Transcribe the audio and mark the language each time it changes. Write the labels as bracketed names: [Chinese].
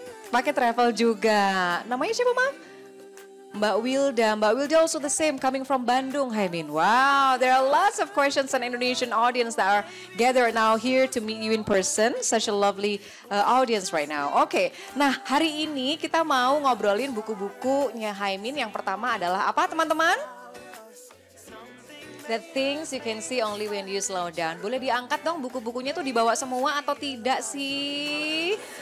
[Indonesian] Pakai travel juga. Namanya siapa, Mam? Mbak Wilda [English] also the same, coming from [Indonesian] Bandung, Haemin. [English] Wow, there are lots of questions and Indonesian audience that are gathered now here to meet you in person. Such a lovely audience right now. [Indonesian] Oke, nah hari ini kita mau ngobrolin buku-bukunya Haemin. Yang pertama adalah apa teman-teman? [English] The things you can see only when you slow down. [Indonesian] Boleh diangkat dong buku-bukunya tuh dibawa semua atau tidak sih?